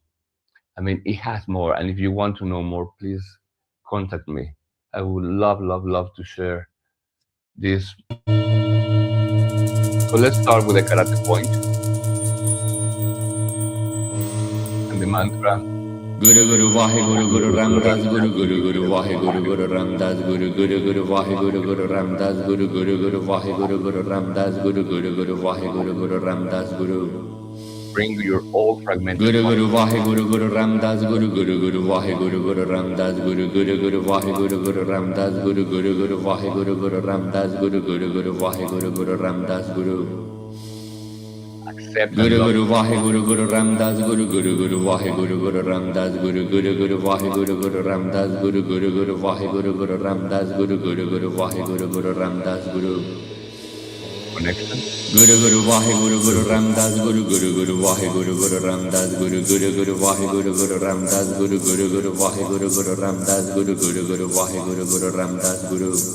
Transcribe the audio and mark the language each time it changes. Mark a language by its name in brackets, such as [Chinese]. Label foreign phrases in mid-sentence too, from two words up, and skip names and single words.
[English] I mean, it has more. And if you want to know more, please contact me. I would love, love, love to share this. So let's start with the karate point and the mantra. [Punjabi] ਗੁਰੂ ਗੁਰੂ ਵਾਹੇ ਗੁਰੂ ਗੁਰੂ ਗੁਰੂ ਗੁਰੂ ਰਾਮਦਾਸ ਗੁਰੂ Ramdas, Guru Guru Guru Guru ਵਾਹੇ ਗੁਰੂ Vahe Guru ਗੁਰੂ ਗੁਰੂ ਰਾਮਦਾਸ ਗੁਰੂ ਗੁਰੂ ਗੁਰੂ ਵਾਹੇ ਗੁਰੂ ਗੁਰੂ ਰਾਮਦਾਸ ਗੁਰੂ ਗੁਰੂ ਗੁਰੂ ਵਾਹੇ ਗੁਰੂ ਗੁਰੂ ਰਾਮਦਾਸ ਗੁਰੂ ਗੁਰੂ ਗੁਰੂ ਵਾਹੇ ਗੁਰੂ ਗੁਰੂ ਰਾਮਦਾਸ ਗੁਰੂ [English] Bring your all fragmented [Punjabi] Guru [English] parts [Punjabi] ਗੁਰੂ ਵਾਹੇ ਗੁਰੂ ਗੁਰੂ ਰਾਮਦਾਸ ਗੁਰੂ ਗੁਰੂ ਗੁਰੂ ਵਾਹੇ ਗੁਰੂ ਗੁਰੂ ਰਾਮਦਾਸ ਗੁਰੂ ਗੁਰੂ ਗੁਰੂ ਵਾਹੇ ਗੁਰੂ ਗੁਰੂ ਰਾਮਦਾਸ ਗੁਰੂ ਗੁਰੂ ਗੁਰੂ ਵਾਹੇ ਗੁਰੂ ਗੁਰੂ ਰਾਮਦਾਸ ਗੁਰੂ ਗੁਰੂ ਗੁਰੂ ਵਾਹੇ ਗੁਰੂ ਗੁਰੂ ਰਾਮਦਾਸ ਗੁਰੂ [English] accept and [Punjabi] Guru [English] love [Punjabi] ਗੁਰੂ ਵਾਹੇ ਗੁਰੂ ਗੁਰੂ ਰਾਮਦਾਸ ਗੁਰੂ ਗੁਰੂ ਗੁਰੂ ਵਾਹੇ ਗੁਰੂ ਗੁਰੂ ਰਾਮਦਾਸ ਗੁਰੂ ਗੁਰੂ ਗੁਰੂ ਵਾਹੇ ਗੁਰੂ ਗੁਰੂ ਰਾਮਦਾਸ ਗੁਰੂ ਗੁਰੂ ਗੁਰੂ ਵਾਹੇ ਗੁਰੂ ਗੁਰੂ ਰਾਮਦਾਸ ਗੁਰੂ ਗੁਰੂ ਗੁਰੂ ਵਾਹੇ ਗੁਰੂ ਗੁਰੂ ਰਾਮਦਾਸ ਗੁਰੂ [English] connection, [Punjabi] ਗੁਰੂ ਗੁਰੂ ਵਾਹੇ ਗੁਰੂ ਗੁਰੂ ਰਾਮਦਾਸ ਗੁਰੂ ਗੁਰੂ ਗੁਰੂ ਵਾਹੇ ਗੁਰੂ ਗੁਰੂ ਰਾਮਦਾਸ ਗੁਰੂ ਗੁਰੂ ਗੁਰੂ ਵਾਹੇ ਗੁਰੂ ਗੁਰੂ ਰਾਮਦਾਸ ਗੁਰੂ ਗੁਰੂ ਗੁਰੂ ਵਾਹੇ ਗੁਰੂ ਗੁਰੂ ਰਾਮਦਾਸ ਗੁਰੂ ਗੁਰੂ ਗੁਰੂ ਵਾਹੇ ਗੁਰੂ ਗੁਰੂ ਰਾਮਦਾਸ ਗੁਰੂ